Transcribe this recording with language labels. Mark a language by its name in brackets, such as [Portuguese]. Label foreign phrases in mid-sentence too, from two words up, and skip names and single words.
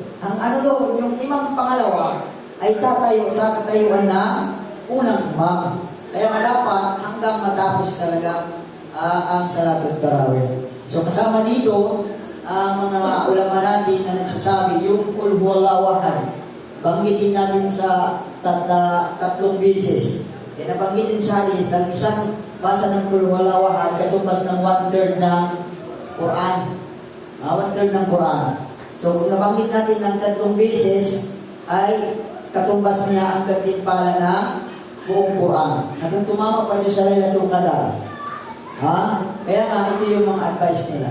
[Filipino] Ang ano doon, yung imam pangalawa, ay tatayo sa katayuan na unang imam. Kaya dapat hanggang matapos talaga ang [Arabic] صلاة التراويح. [Filipino] So kasama dito, ang mga ulama natin na nagsasabi, yung [Arabic] قل هو الله أحد, [Filipino] banggitin natin sa 3 beses. Kaya nabanggitin sa hadith, ang isang basa ng [Arabic] قل هو الله أحد, [Filipino] katumbas ng 1/3 ng Quran. 1/3 ng Quran. So kung nabanggit natin ng 3 beses, ay katumbas niya ang gantimpala na buong Quran. Na kung tumama pa dito sa Laylatul Qadar. Kaya nga, ito yung mga advice nila.